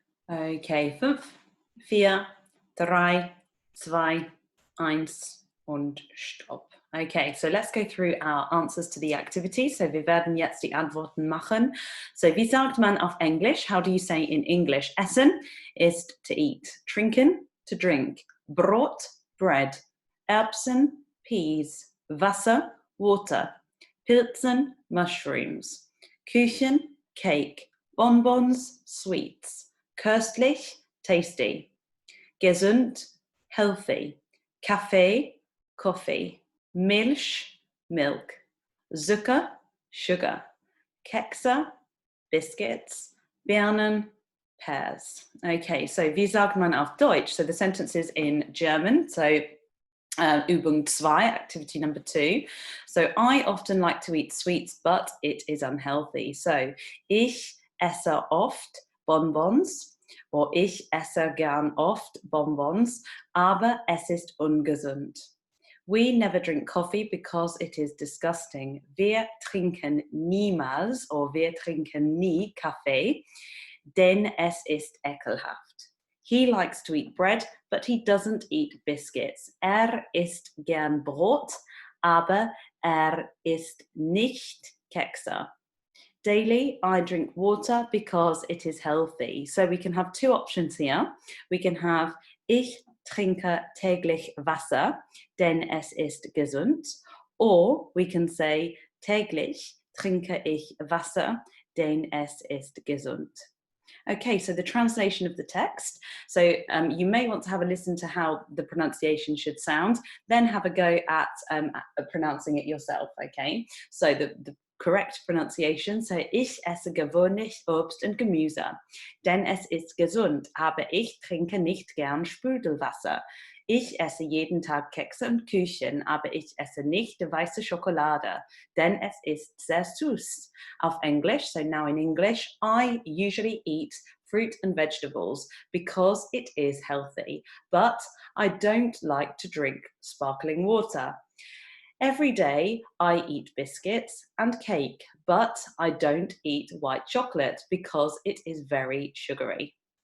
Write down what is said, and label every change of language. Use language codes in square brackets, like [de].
[de] Okay, 5, 4, 3, 2, 1 und Stopp. [en] Okay, so let's go through our answers to the activity. [de] So wir werden jetzt die Antworten machen. So wie sagt man auf Englisch? [en] How do you say in English? Essen ist to eat. Trinken, to drink. Brot, bread. Erbsen, peas. Wasser, water. Pilzen, mushrooms. Kuchen, cake. Bonbons, sweets. Köstlich, tasty. Gesund, healthy. Kaffee, coffee. Milch, milk. Zucker, sugar. Kekse, biscuits. Birnen, pears. [de] Okay, so wie sagt man auf Deutsch? [en] So the sentence is in German. So Übung 2, activity number 2. So I often like to eat sweets, but it is unhealthy. [de] So ich esse oft Bonbons, or ich esse gern oft Bonbons, aber es ist ungesund. [en] We never drink coffee because it is disgusting. [de] Wir trinken niemals, or wir trinken nie Kaffee, denn es ist ekelhaft. [en] He likes to eat bread, but he doesn't eat biscuits. [de] Isst gern Brot, aber isst nicht Kekse. [en] Daily, I drink water because it is healthy. So we can have 2 options here. We can have [de] ich trinke täglich Wasser, denn es ist gesund. [en] Or we can say [de] täglich trinke ich Wasser, denn es ist gesund. [en] Okay, so the translation of the text. So you may want to have a listen to how the pronunciation should sound, then have a go at pronouncing it yourself, okay? So the correct pronunciation, so [de] ich esse gewöhnlich Obst und Gemüse, denn es ist gesund, aber ich trinke nicht gern Sprudelwasser. Ich esse jeden Tag Kekse und Kuchen, aber ich esse nicht weiße Schokolade, denn es ist sehr süß. [en] Auf English, so now in English, I usually eat fruit and vegetables because it is healthy, but I don't like to drink sparkling water. Every day I eat biscuits and cake, but I don't eat white chocolate because it is very sugary.